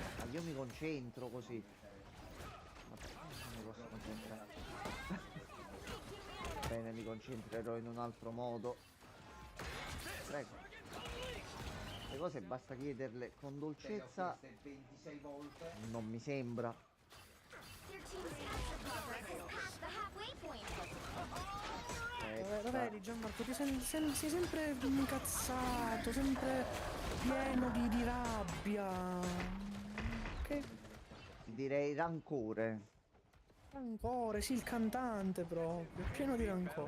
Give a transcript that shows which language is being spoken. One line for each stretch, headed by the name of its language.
Italian: Ma io mi concentro così. Ma non mi posso concentrare. Bene, mi concentrerò in un altro modo. Prego. Le cose basta chiederle con dolcezza. 26 volte. Non mi sembra.
English: Your team's capture progress has passed the halfway point.
Italian: Lo vedi Gianmarco, sei sempre incazzato, sempre pieno di rabbia. Che Ti direi rancore. rancore, sì, il cantante proprio, pieno di rancore.